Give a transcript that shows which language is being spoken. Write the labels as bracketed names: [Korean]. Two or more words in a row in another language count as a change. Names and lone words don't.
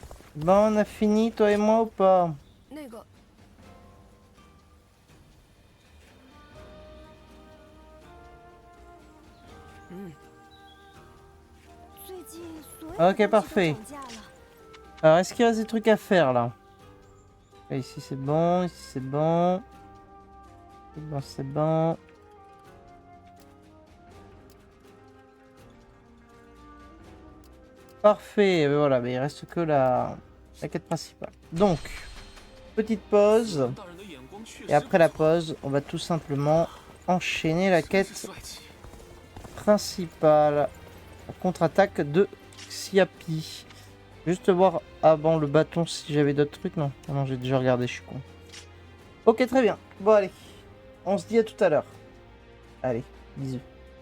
[French] Bon, on a fini, toi et moi ou pas? [Chinese] 那个，最近所有 [French] Ok, [Chinese] 东西都 [French] parfait. [Chinese] 涨价了。 [French] Alors, est-ce qu'il reste des trucs à faire là? Ah, ici c'est bon, ici c'est bon. C'est bon, c'est bon. Parfait, voilà, mais il reste que la quête principale. Donc, petite pause. [Chinese] 大人的眼光确 [French] Et [Chinese] 实 [French] après [Chinese] 不 [French] la [Chinese] 错 [French] pause, on va tout simplement enchaîner la [Chinese] 真是 [French] quête [Chinese] 帅气。 [French] principale. La contre-attaque de Xiapi. Juste voir avant le bâton si j'avais d'autres trucs. Non, ah non, j'ai déjà regardé, je suis con. Ok, très bien. Bon, allez. On se dit à tout à l'heure. Allez, bisous.